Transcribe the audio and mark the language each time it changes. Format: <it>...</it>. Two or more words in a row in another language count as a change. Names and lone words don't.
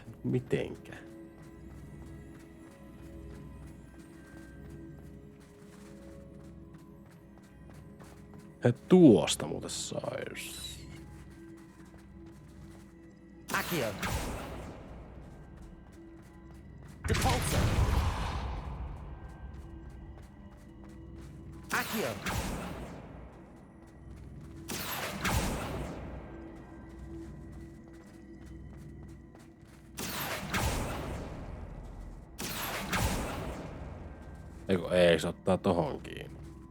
<fi>Mitenkään. He tuosta muuten sais.</fi> <la>Accio. Depulso. Accio.</la> <fi>Eiku ei, se ottaa tohon kiinni.</fi>